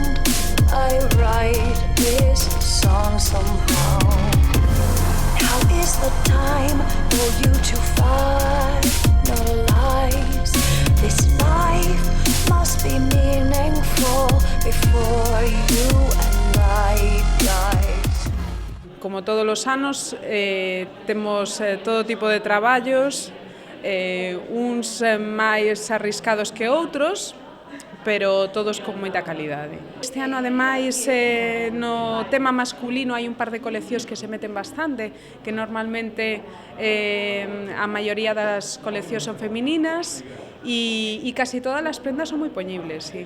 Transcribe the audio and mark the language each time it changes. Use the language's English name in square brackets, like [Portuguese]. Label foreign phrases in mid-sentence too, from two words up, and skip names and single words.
[English] I write this song somehow. Now is the time for you to finalize. This life must be meaningful before you and I die. [Galician] Como todos os anos, temos todo tipo de traballos, uns máis arriscados que outros, pero todos con moita calidade. Este ano, ademais, no tema masculino hai un par de coleccións que se meten bastante, que normalmente a maioría das coleccións son femininas, e casi todas as prendas son moi poñibles, sí.